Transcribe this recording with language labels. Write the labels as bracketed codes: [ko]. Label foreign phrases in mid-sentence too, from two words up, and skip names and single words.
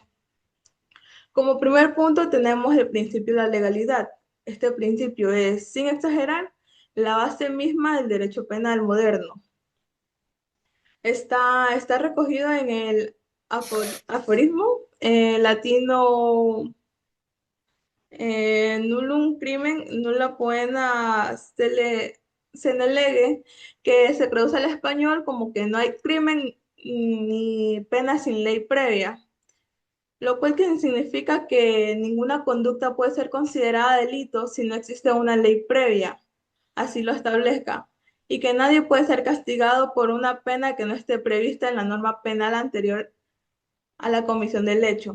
[es] Como primer punto tenemos el principio de la legalidad. Este principio es, sin exagerar, la base misma del derecho penal moderno. Está recogido en el aforismo latino, [la] nullum crimen, nulla poena sine lege, [es] que se traduce al español como que no hay crimen ni pena sin ley previa, lo cual que significa que ninguna conducta puede ser considerada delito si no existe una ley previa, así lo establezca, y que nadie puede ser castigado por una pena que no esté prevista en la norma penal anterior a la comisión del hecho.